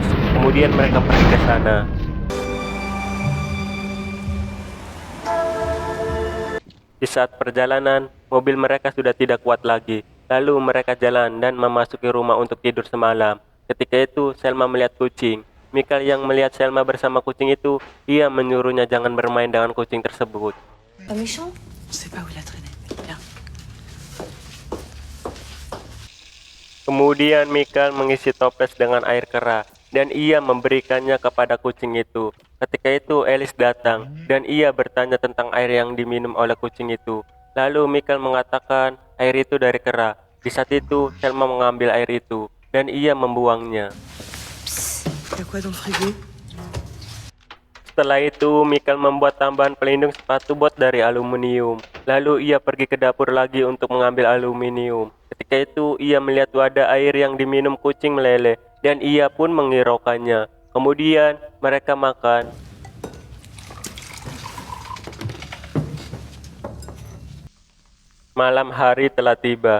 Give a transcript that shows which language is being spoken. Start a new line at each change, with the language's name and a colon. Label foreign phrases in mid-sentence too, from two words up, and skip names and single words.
Indonesian: Kemudian mereka pergi ke sana. Di saat perjalanan, mobil mereka sudah tidak kuat lagi. Lalu mereka jalan dan memasuki rumah untuk tidur semalam. Ketika itu, Selma melihat kucing. Michael yang melihat Selma bersama kucing itu, ia menyuruhnya jangan bermain dengan kucing tersebut.
French: Pas méchant? On sait pas où il a traîné. Viens.
Indonesian: Kemudian Michael mengisi toples dengan air kera dan ia memberikannya kepada kucing itu. Ketika itu Alice datang dan ia bertanya tentang air yang diminum oleh kucing itu. Lalu Michael mengatakan air itu dari kera. Di saat itu Selma mengambil air itu dan ia membuangnya.
French: Y'a quoi dans le frigo?
Indonesian: Setelah itu Michael membuat tambahan pelindung sepatu bot dari aluminium. Lalu ia pergi ke dapur lagi untuk mengambil aluminium. Ketika itu ia melihat wadah air yang diminum kucing meleleh dan ia pun menghiraukannya. Kemudian mereka makan. Malam hari telah tiba.